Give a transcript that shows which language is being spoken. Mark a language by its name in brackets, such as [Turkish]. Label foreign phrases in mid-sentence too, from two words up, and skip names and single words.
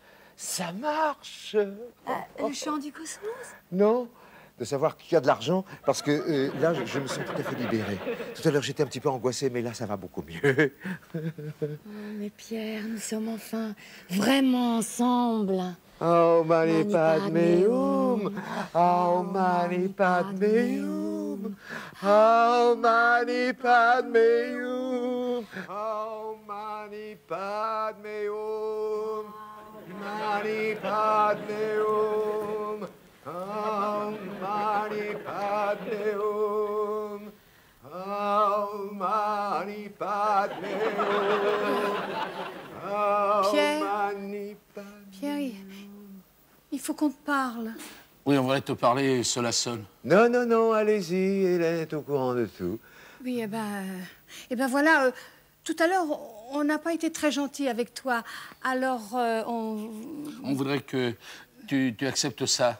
[French] Ça marche. Le chant du cosmos? Non, de savoir qu'il y a de l'argent, parce que là, je me sens tout à fait libéré. Tout à l'heure, j'étais un petit peu angoissé, mais là, ça va beaucoup mieux. Oh, mais Pierre, nous sommes enfin vraiment ensemble. [Sanskrit] Oh, mani Mani padme hum. hum. Oh, mani padme hum. Oh, mani padme hum. Oh, mani padme hum. Mani padme hum. Oh, mani padme hum. Oh, mani padme hum. Oh, Pierre. mani padme. [French] Pierre, il faut qu'on te parle. Oui, on voudrait te parler seul à seul. Non, allez-y, Hélène est au courant de tout. Oui, eh ben voilà, tout à l'heure, on n'a pas été très gentil avec toi. Alors, On voudrait que tu acceptes ça.